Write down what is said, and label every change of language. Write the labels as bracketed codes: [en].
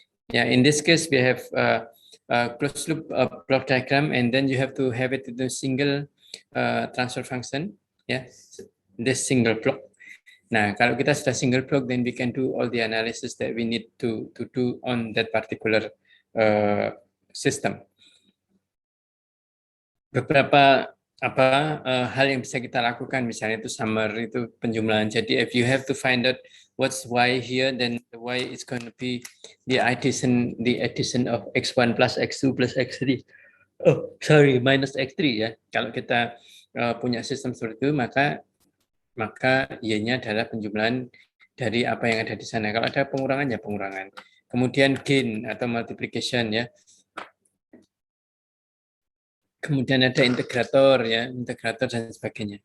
[en] Yeah, in this case, we have a closed loop block diagram, and then you have to have it into a single transfer function. Yeah, this single block. [id] Nah, kalau kita sudah [en] single block, then we can do all the analysis that we need to do on that particular system. [id] Beberapa hal yang bisa kita lakukan, misalnya itu summer, itu penjumlahan. Jadi [en] if you have to find out what's y here, then the y is going to be the addition of x1 plus x2 plus x3. Oh, sorry, minus x3 ya. [id] Kalau kita punya sistem seperti itu, maka y-nya adalah penjumlahan dari apa yang ada di sana. Kalau ada pengurangan, ya pengurangan. Kemudian gain atau multiplication ya. Kemudian ada integrator ya, integrator dan sebagainya.